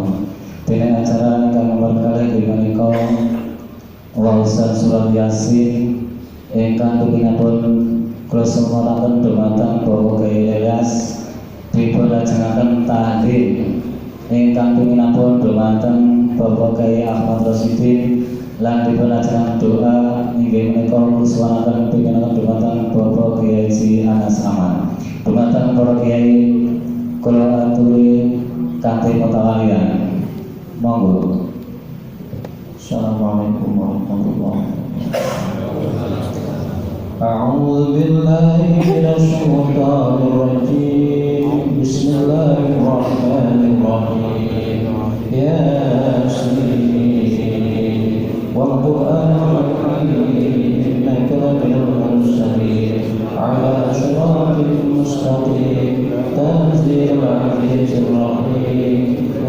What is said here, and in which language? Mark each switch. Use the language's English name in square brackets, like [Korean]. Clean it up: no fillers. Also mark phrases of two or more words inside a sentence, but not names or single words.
[Javanese] Dene acara ingkang berkali inggih menika waosan surat Yasin ingkang tuminipun kula sumaraken dumateng Bapak Kyai Ilyas dipun lajengaken tahlil ingkang tuminipun dumateng Bapak Kyai Ahmad Rasyidin lan dipun lajengaken doa inggih menika suwanaken pinginaken dumateng Bapak Kyai Haji Anas Aman. Dumateng para kiai kula aturi kanthi patawalian. Monggo. [Arabic] السلام عليكم ورحمة الله وبركاته. أعوذ بالله من الشيطان الرجيم. بسم الله الرحمن الرحيم. يس والقرآن الحكيم إنك لمن المرسلين على صراط مستقيم تنزيل العزيز الرحيم.